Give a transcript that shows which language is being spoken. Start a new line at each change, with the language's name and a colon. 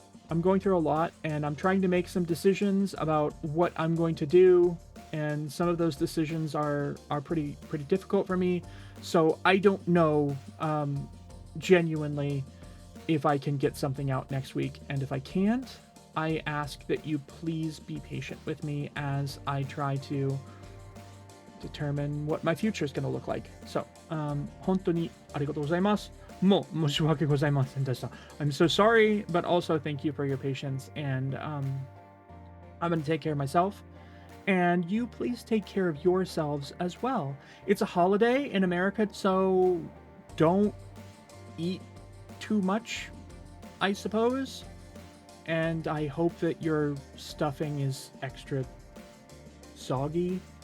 English: I'm going through a lot, and I'm trying to make some decisions about what I'm going to do, and some of those decisions are pretty difficult for me. So I don't know genuinely if I can get something out next week, and if I can't, I ask that you please be patient with me as I try to determine what my future is going to look like.
Japanese: So, 本当にありがとうございます。もう申し訳ございませんでした。
English: I'm so sorry, but also thank you for your patience, and I'm going to take care of myself, and you please take care of yourselves as well. It's a holiday in America, so don't eat too much, I suppose, and I hope that your stuffing is extra soggy.